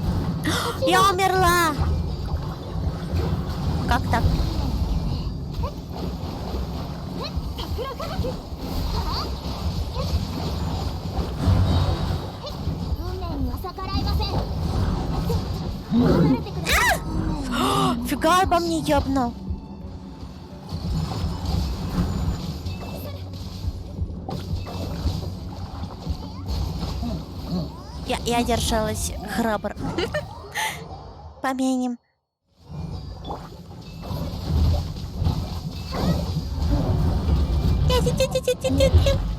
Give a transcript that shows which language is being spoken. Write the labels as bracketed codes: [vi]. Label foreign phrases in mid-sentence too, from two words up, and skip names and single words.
[ru] Я умерла! Как так? [ja] 運命には逆らえません。離れてください。 [ru] Фига обо мне ёбнул. Я держалась храбро. Помянем. Тя-тя-тя-тя-тя-тя-тя.